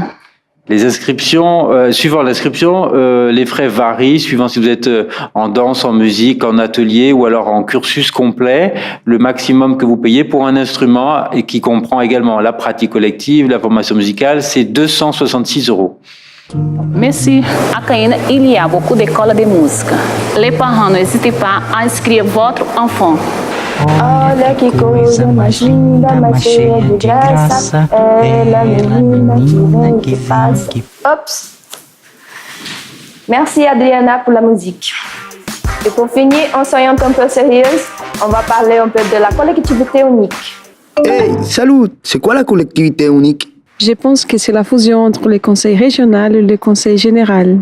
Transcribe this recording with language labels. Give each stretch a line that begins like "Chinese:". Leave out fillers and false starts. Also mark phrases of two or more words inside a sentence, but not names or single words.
French: Les inscriptions, suivant l'inscription, les frais varient suivant si vous êtes en danse, en musique, en atelier ou alors en cursus complet. Le maximum que vous payez pour un instrument et qui comprend également la pratique collective, la formation musicale, c'est 266 €. Merci. À Caïna, il y a beaucoup d'écoles de musique. Les parents n'hésitez pas à inscrire votre enfant.
Portuguese: Olha que coisa mais linda, mais cheia de graça. Ela, menina que faz.
French: Oups. Merci Adriana pour la musique. Et pour finir, en soyant un peu sérieuse, on va parler un peu de la collectivité unique. Hey, salut! C'est quoi la collectivité unique? Je pense que c'est la fusion entre le conseil régional et le conseil général.